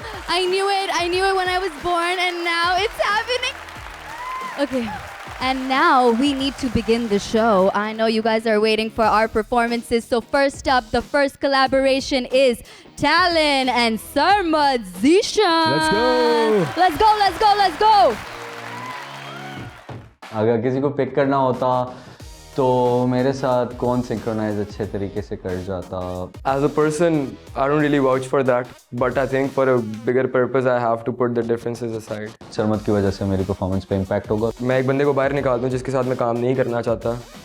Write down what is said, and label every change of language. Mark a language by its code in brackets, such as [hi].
[en] I knew it when I was born, and now it's happening. Okay, and now we need to begin the show. I know you guys are waiting for our performances. So first up, the first collaboration is Talon and Sarmad Zishan. Let's go. [hi] अगर किसी को pick करना होता तो मेरे साथ कौन synchronise अच्छे तरीके से कर जाता. [en] As a person, I don't really vouch for that, but I think for a bigger purpose, I have to put the differences aside. [hi] Sarmad की वजह से मेरी परफॉर्मेंस पे इम्पैक्ट होगा. मैं एक बंदे को बाहर निकाल दूं जिसके साथ मैं काम नहीं करना चाहता.